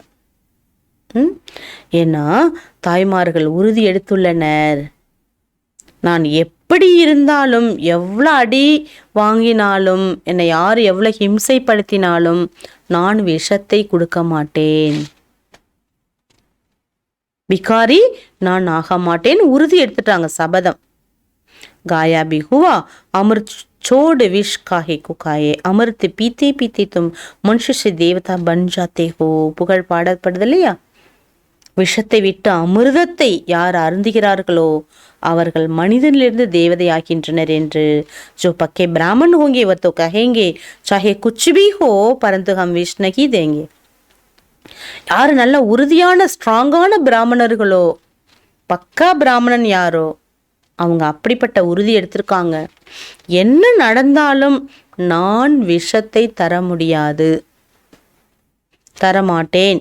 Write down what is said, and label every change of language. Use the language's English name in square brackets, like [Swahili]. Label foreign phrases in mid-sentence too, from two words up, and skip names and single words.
[Tamil] ஏன்னா தாய்மார்கள் உறுதி எடுத்துள்ளனர், நான் எப்படி இருந்தாலும் எவ்வளோ அடி வாங்கினாலும் என்னை யார் எவ்வளோ ஹிம்சைப்படுத்தினாலும் நான் விஷத்தை கொடுக்க மாட்டேன், விகாரி நான் ஆக மாட்டேன் உறுதி எடுத்துட்டாங்க, சபதம். [Hindi] गाया भी हुआ अमृत छोड़ विष काहे को खाए अमृत पीते पीते तुम मनुष्य से देवता बन जाते हो. [Tamil] புகழ் பாடப்படுது இல்லையா? விஷத்தை விட்டு அமிர்தத்தை யார் அருந்துகிறார்களோ அவர்கள் மனிதனிலிருந்து தேவதை ஆகின்றனர் என்று. [Hindi] जो पक्के ब्राह्मण होंगे वह तो कहेंगे चाहे कुछ भी हो परंतु हम विष नहीं देंगे. [Tamil] யார் நல்ல உறுதியான ஸ்ட்ராங்கான பிராமணர்களோ, பக்கா பிராமணன் யாரோ, அவங்க அப்படிப்பட்ட உறுதி எடுத்திருக்காங்க, என்ன நடந்தாலும் நான் விஷத்தை தர முடியாது, தரமாட்டேன்.